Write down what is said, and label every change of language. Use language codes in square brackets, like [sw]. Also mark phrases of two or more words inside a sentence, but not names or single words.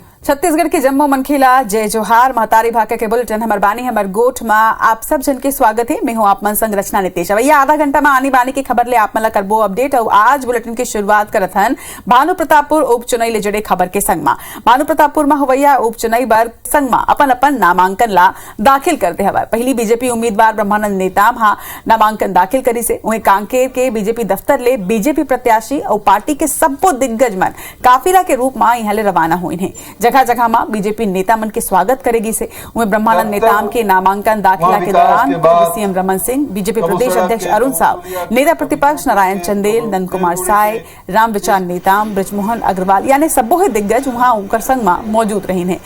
[hne] छत्तीसगढ़ के जम्मू मनखेला जय जोहार महतारी भाका के बुलेटिन हमर बानी हमर गोठ में आप सब जन के स्वागत है। मैं हूं आप मन संग रचना नितेश। भैया आधा घंटा में आनी बानी की खबर ले आप मन ला करबो अपडेट। और आज बुलेटिन की शुरुआत करत हन भानु प्रतापपुर उपचुनाव ले जुड़े खबर के संग में। भानु प्रतापपुर में होवैया उपचुनाव बर संग में अपन अपन नामांकन ला दाखिल करते हवा। पहली बीजेपी उम्मीदवार ब्रह्मानंद नेताम हा नामांकन दाखिल करी से वहीं कांकेर के बीजेपी दफ्तर ले बीजेपी प्रत्याशी और पार्टी के सबो दिग्गज मन काफिला के रूप में यहाँ ले रवाना हुए हैं। जगह जगह में बीजेपी नेता मन के स्वागत करेगी से वहीं ब्रह्मानंद नेताम के नामांकन दाखिला के दौरान सीएम रमन सिंह, बीजेपी प्रदेश अध्यक्ष अरुण साव, नेता प्रतिपक्ष नारायण चंदेल, नंद कुमार साय, रामविचार नेताम, ब्रजमोहन अग्रवाल यानी सबो ही दिग्गज वहां उनकर संग में मौजूद रही है।